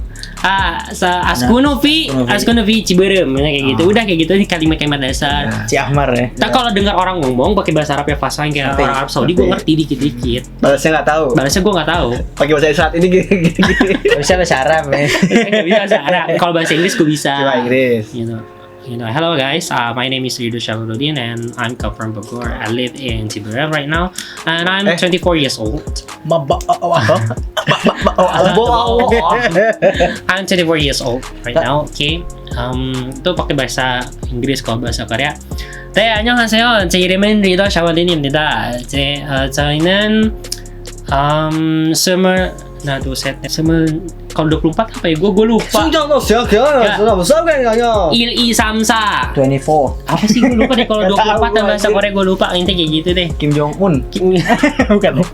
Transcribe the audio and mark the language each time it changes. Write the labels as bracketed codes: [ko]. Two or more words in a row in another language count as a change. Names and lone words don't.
[id] Askunovi Ciberem kayak gitu. Udah kayak gitu kalimat-kalimat dasar. Ciamar ya. Nah, kalau dengar orang ngomong pakai bahasa Arab yang fasih kayak orang Arab Saudi, gue ngerti dikit-dikit. Balasnya nggak tahu. Balasnya gue nggak tahu. Pakai bahasa saat ini gini. Bisa bahasa Arab ya. Nggak bisa bahasa Arab. Kalau bahasa Inggris gue bisa. Coba Inggris. [en] Hello guys, my name is Ridho Syahrudin and I'm come from Bogor. I live in Ciberem right now and I'm 24 years old. I'm 24 years old right now. Okay. [id] Itu pakai bahasa Inggris. Kalau bahasa Korea, [ko] 네, 안녕하세요. 제 이름은 리더 샤워린입니다. [id] 저희는 kalau 24 apa ya? Gue lupa. [ko] 일 이 삼사 [id] 24. Apa sih gue lupa deh kalau 24 dan bahasa Korea gue lupa. Intinya kayak gitu deh. Kim Jong Un. Bukan.